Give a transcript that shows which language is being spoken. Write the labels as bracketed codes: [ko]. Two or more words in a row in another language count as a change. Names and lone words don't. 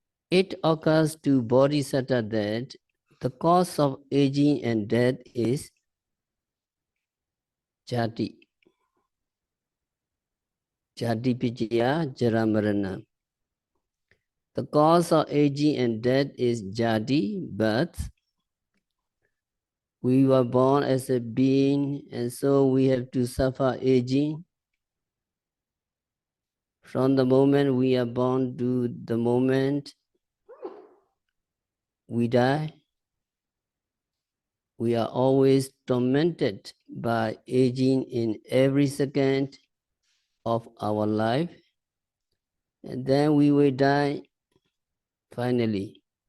[en] It occurs to Bodhisattva that the cause of aging and death is jati. [pi] Jati pijaya jaramarana. [en] The cause of aging and death is jati, birth. We were born as a being, and so we have to suffer aging. From the moment we are born to the moment we die, we are always tormented by aging in every second of our life, and then we will die finally.